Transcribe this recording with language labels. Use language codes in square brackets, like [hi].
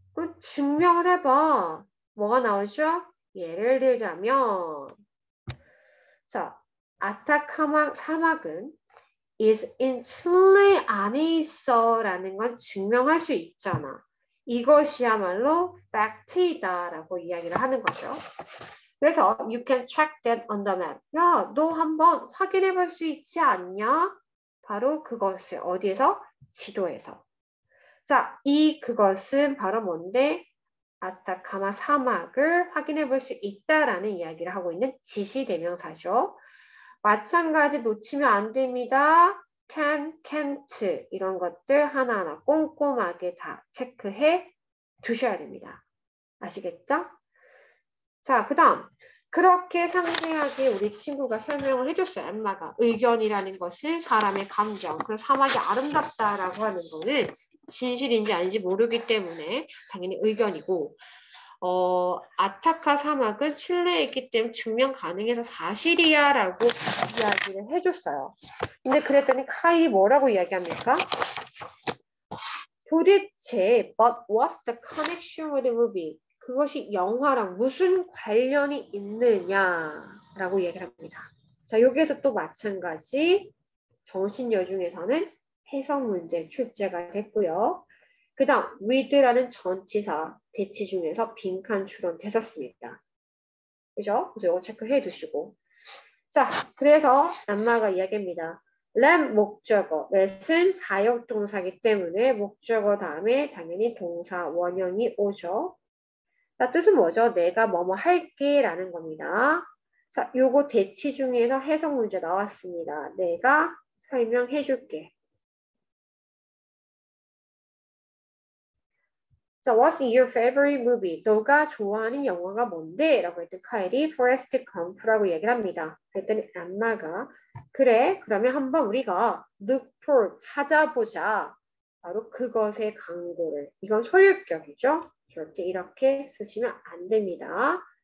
[ko] 그럼 증명을 해봐. 뭐가 나오죠? 예를 들자면 자, 아타카마 사막은 [en] is in Chile [ko] 안에 있어 라는 건 증명할 수 있잖아. 이것이야말로 fact이다 라고 이야기를 하는 거죠. 그래서 [en] you can check that on the map. [ko] 야, 너 한번 확인해 볼 수 있지 않냐? 바로 그것을 어디에서? 지도에서. 자, 그것은 바로 뭔데? 아타카마 사막을 확인해 볼 수 있다라는 이야기를 하고 있는 지시대명사죠. 마찬가지 놓치면 안 됩니다. can, can't 이런 것들 하나하나 꼼꼼하게 다 체크해 두셔야 됩니다. 아시겠죠? 자, 그 다음 그렇게 상세하게 우리 친구가 설명을 해줬어요. 엄마가 의견이라는 것은 사람의 감정, 그래서 사막이 아름답다라고 하는 거는 진실인지 아닌지 모르기 때문에 당연히 의견이고 아타카 사막은 칠레에 있기 때문에 증명 가능해서 사실이야 라고 이야기를 해줬어요. 근데 그랬더니 카일이 뭐라고 이야기합니까? 도대체 [en] but what's the connection with the movie? [ko] 그것이 영화랑 무슨 관련이 있느냐라고 이야기를 합니다. 자, 여기에서 또 마찬가지 정신여 중에서는 해석 문제 출제가 됐고요. 그 다음 with라는 전치사 대치 중에서 빈칸 추론됐었습니다. 그죠? 그래서 이거 체크해 두시고 자, 그래서 남마가 이야기합니다. let 목적어, let은 사역 동사이기 때문에 목적어 다음에 당연히 동사 원형이 오죠. 자, 뜻은 뭐죠? 내가 뭐뭐 할게 라는 겁니다. 자, 요거 대치 중에서 해석 문제 나왔습니다. 내가 설명해 줄게. 자, [en] what's your favorite movie? [ko] 너가 좋아하는 영화가 뭔데? 라고 했더니 카일이 Forrest Gump라고 얘기를 합니다. 그랬더니 안마가 그래, 그러면 한번 우리가 [en] look for, [ko] 찾아보자. 바로 그것의 광고를. 이건 소유격이죠? 절대 이렇게 쓰시면 안 됩니다.